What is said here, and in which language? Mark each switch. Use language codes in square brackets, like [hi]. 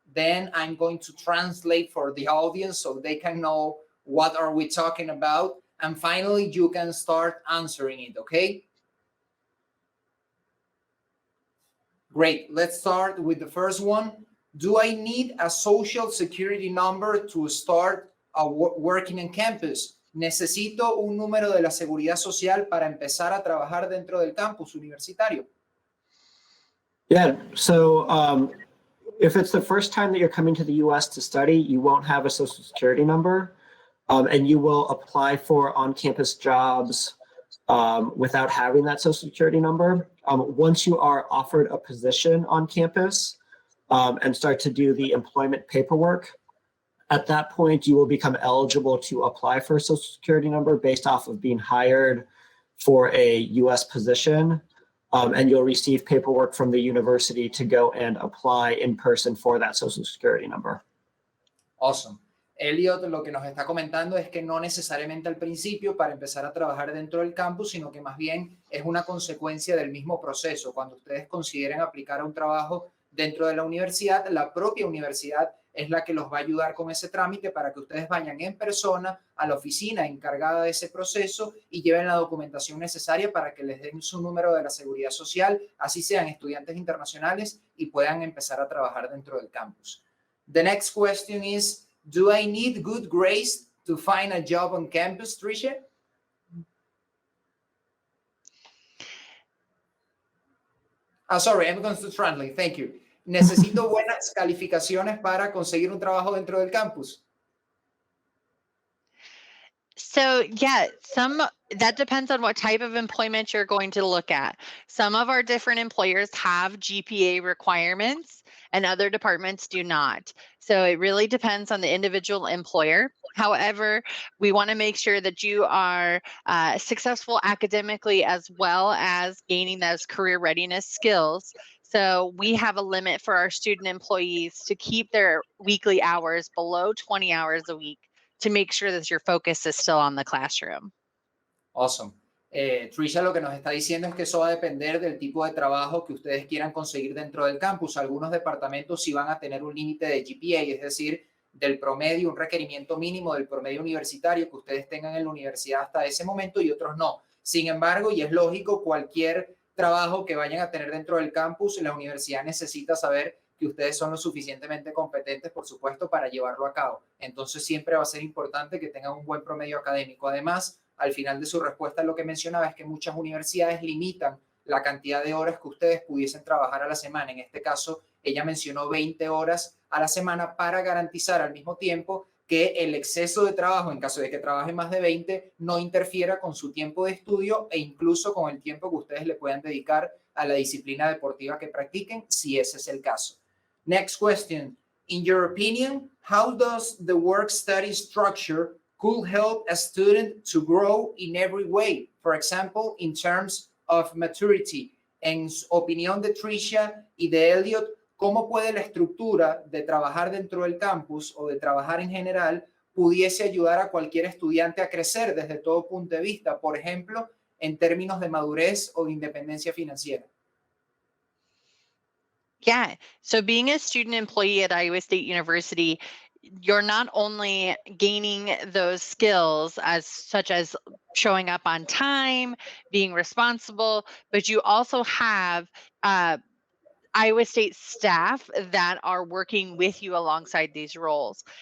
[en] Then I'm going to translate for the audience so they can know what are we talking about. And finally, you can start answering it, okay? Great, let's start with the first one. Do I need a social security number to start working in campus? [es] ¿Necesito un número de la seguridad social para empezar a trabajar dentro del campus universitario? [en] Yeah, so if it's the first time that you're coming to the US to study, you won't have a social security number, and you will apply for on-campus jobs without having that social security number. Once you are offered a position on campus and start to do the employment paperwork, at that point, you will become eligible to apply for a social security number based off of being hired for a US position. And you'll receive paperwork from the university to go and apply in person for that social security number. Awesome. [es] Elliot lo que nos está comentando es que no necesariamente al principio para empezar a trabajar dentro del campus, sino que más bien es una consecuencia del mismo proceso. Cuando ustedes consideren aplicar a un trabajo dentro de la universidad, la propia universidad es la que los va a ayudar con ese trámite para que ustedes vayan en persona a la oficina encargada de ese proceso y lleven la documentación necesaria para que les den su número de la seguridad social, así sean estudiantes internacionales y puedan empezar a trabajar dentro del campus. [en] The next question is, do I need good grades to find a job on campus, Tricia? Sorry, I'm going to translate. Thank you. [es] ¿Necesito buenas calificaciones para conseguir un trabajo dentro del campus? [en] So yeah, that depends on what type of employment you're going to look at. Some of our different employers have GPA requirements and other departments do not. So it really depends on the individual employer. However, we want to make sure that you are successful academically as well as gaining those career readiness skills. So we have a limit for our student employees to keep their weekly hours below 20 hours a week to make sure that your focus is still on the classroom. Awesome. [es] Tricia lo que nos está diciendo es que eso va a depender del tipo de trabajo que ustedes quieran conseguir dentro del campus. Algunos departamentos sí van a tener un límite de GPA, es decir, del promedio, un requerimiento mínimo del promedio universitario que ustedes tengan en la universidad hasta ese momento y otros no. Sin embargo, y es lógico, cualquier trabajo que vayan a tener dentro del campus, la universidad necesita saber que ustedes son lo suficientemente competentes, por supuesto, para llevarlo a cabo. Entonces, siempre va a ser importante que tengan un buen promedio académico. Además, al final de su respuesta, lo que mencionaba es que muchas universidades limitan la cantidad de horas que ustedes pudiesen trabajar a la semana. En este caso, ella mencionó 20 horas a la semana para garantizar al mismo tiempo que el exceso de trabajo, en caso de que trabaje más de 20, no interfiera con su tiempo de estudio e incluso con el tiempo que ustedes le puedan dedicar a la disciplina deportiva que practiquen, si ese es el caso. [en] Next question. In your opinion, how does the work-study structure could help a student to grow in every way? For example, in terms of maturity. [es] En opinión de Tricia y de Elliot, ¿cómo puede la estructura de trabajar dentro del campus o de trabajar en general pudiese ayudar a cualquier estudiante a crecer desde todo punto de vista, por ejemplo, en términos de madurez o de independencia financiera? [en] Yeah. So being a student employee at Iowa State University, you're not only gaining those skills as such as showing up on time, being responsible, but you also have Iowa State staff that are working with you alongside these roles.